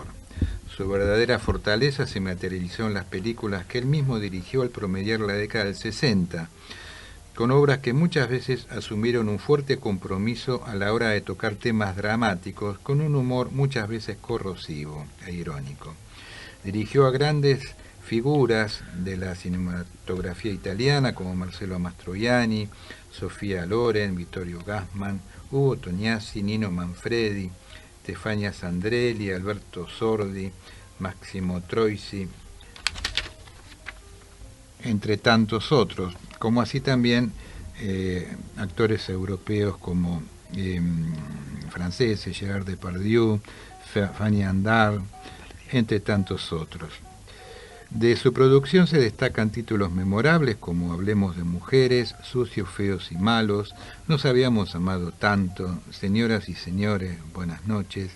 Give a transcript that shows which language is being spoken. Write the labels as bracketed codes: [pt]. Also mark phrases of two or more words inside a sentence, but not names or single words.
[es] Su verdadera fortaleza se materializó en las películas que él mismo dirigió al promediar la década del 60, con obras que muchas veces asumieron un fuerte compromiso a la hora de tocar temas dramáticos, con un humor muchas veces corrosivo e irónico. Dirigió a grandes figuras de la cinematografía italiana como Marcello Mastroianni, Sofía Loren, Vittorio Gassman, Ugo Tognazzi, Nino Manfredi, Stefania Sandrelli, Alberto Sordi, Massimo Troisi, entre tantos otros, como así también actores europeos como franceses, Gerard Depardieu, Fanny Ardant, entre tantos otros. De su producción se destacan títulos memorables como Hablemos de mujeres, Sucios, feos y malos, Nos habíamos amado tanto, Señoras y señores, buenas noches.